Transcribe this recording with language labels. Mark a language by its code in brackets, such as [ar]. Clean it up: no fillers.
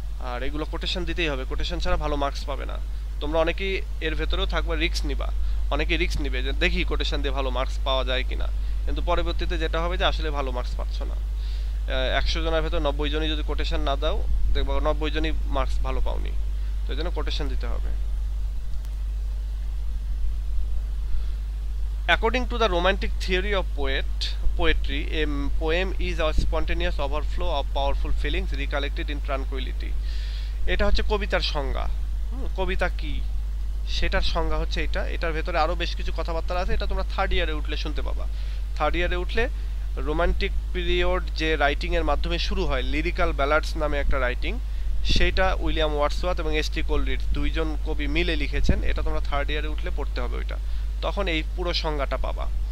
[bn] আর এগুলো কোটেশন দিতেই হবে, কোটেশন ছাড়া ভালো মার্কস পাবে না। তোমরা অনেকেই এর ভেতরেও থাকবে, রিস্ক নিবা, অনেকেই রিস্ক নিবে যে দেখি কোটেশন দিয়ে ভালো মার্কস পাওয়া যায় কিনা, কিন্তু পরবর্তীতে যেটা হবে যে আসলে ভালো মার্কস পাচ্ছ না। 100 জনের ভেতর 90 জনই যদি কোটেশন না দাও, দেখবো 90 জনই মার্কস ভালো পাওনি, তো এই জন্য কোটেশন দিতে হবে। [en] According to the romantic theory of poetry, a poem is a spontaneous overflow of powerful feelings recollected in tranquility. [bn] এটা হচ্ছে কবিতার সংজ্ঞা। কবিতা কি সেটার সংজ্ঞা হচ্ছে এটা। এটার ভেতরে আরও বেশ কিছু কথাবার্তা আছে, এটা তোমরা 3rd ইয়ারে উঠলে শুনতে পাবা। 3rd ইয়ারে উঠলে রোমান্টিক পিরিয়ড যে রাইটিংয়ের মাধ্যমে শুরু হয়, লিরিক্যাল ব্যালাডস নামে একটা রাইটিং, সেইটা উইলিয়াম ওয়ার্ডসওয়ার্থ এবং এস টি কোলরিজ দুইজন কবি মিলে লিখেছেন, এটা তোমরা 3rd ইয়ারে উঠলে পড়তে হবে ওইটা, তখন এই পুরো সংজ্ঞাটা পাবা।